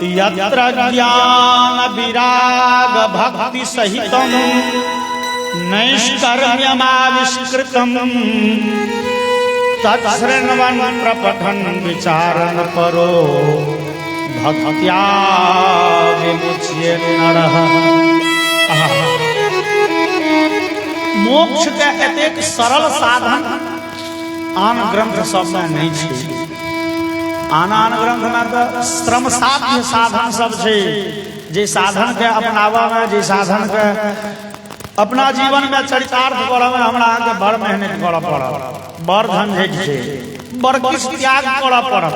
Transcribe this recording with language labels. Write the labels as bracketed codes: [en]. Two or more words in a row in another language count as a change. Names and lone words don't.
[sa] यत्र ज्ञान विराग भक्ति सहितम नैष्कर्म्यमाविष्कृतम तत्श्रृण्वन् प्रपठन् विचारन् परो भक्त्या विमुच्यते नरः। [mai] मोक्ष के एतेक सरल साधन आन ग्रंथ सब में नहीं छै। आन ग्रंथ में तो श्रम साध्य साधन सब छै, जे साधन के अपनावा में, जे साधन के अपना जीवन में चरितार्थ करऽ में हमरा के बड़ मेहनत करऽ पड़त, बड़ झंझट छै, बड़ किछ त्याग करऽ पड़त।